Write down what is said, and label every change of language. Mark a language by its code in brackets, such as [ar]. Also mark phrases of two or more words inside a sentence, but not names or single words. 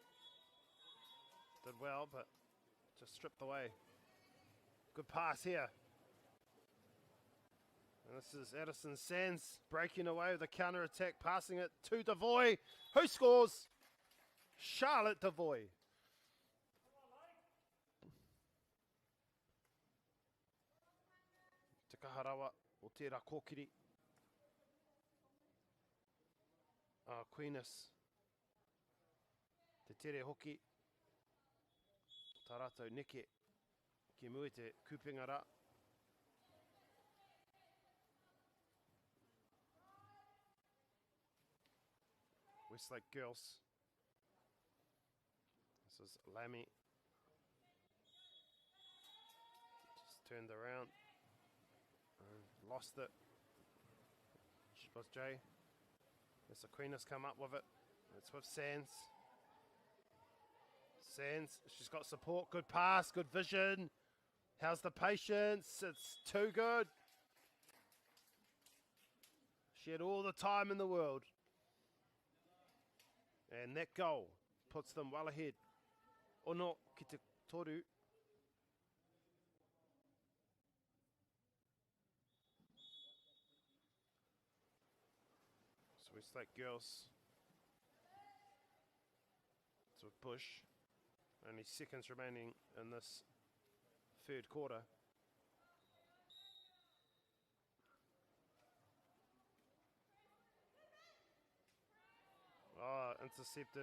[en] Did well, but just stripped away. Good pass here. And this is Edison Sands breaking away with a counter-attack, passing it to Devoy. Who scores? Charlotte Devoy. [mi] Harawa o tērā kōkiri. Aquinas. Te tere hoki. Tā rātou neke. Ki mui te kupinga rā. Westlake girls. [en] This is Lamy. Just turned around. Lost it. Was Jay. There's Aquinas come up with it. It's with Sands. Sands, she's got support. Good pass, good vision. How's the patience? It's too good. She had all the time in the world. And that goal puts them well ahead. [mi] Ono ki te toru. Westlake girls. [en] It's with Bush. Only seconds remaining in this third quarter. Oh, intercepted.